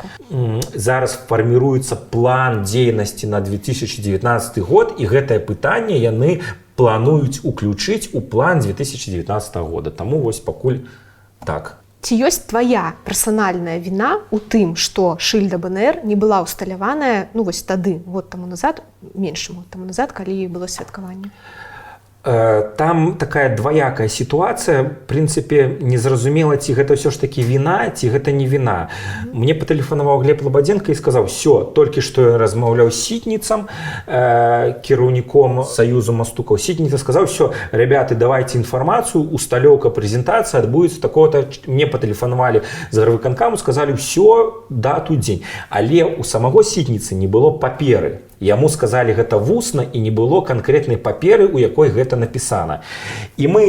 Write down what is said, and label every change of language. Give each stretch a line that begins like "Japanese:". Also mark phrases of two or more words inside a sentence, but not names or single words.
Belarusian: Зараз фарміруецца план дзейнасці на 2019 год, і гэтае пытанне яны плануюць уключыць у план 2019 года. Таму вось пакуль так. Ці ёсць твая персанальная віна ў тым, што шыльда БНР не была ўсталяваная, вось тады, год таму назад, меншым год таму назад, калі было святкаванне?
Russian: Там такая двоякая ситуация, в принципе,
Belarusian: незразумела, ці гэта ўсё ж таки віна, ці гэта не віна. Мне патэлефанаваў Глеб Лабадзенко і сказаў: все, толькі што я размаўляў з Сітніцам, кіраўніком Саюзу Мастукаў. Сітніца сказаў:
Russian: все, ребята, давайте
Belarusian: інфармацыю, усталёўка, прэзентацыя адбудзецца такого-то. Мне патэлефанавалі з гарвыканкаму, сказалі: все, дату, дзень. Але у самого Сітніцы не было паперы. Яму сказалі гэта вусна, і не было канкрэтнай паперы, у якой гэта напісана.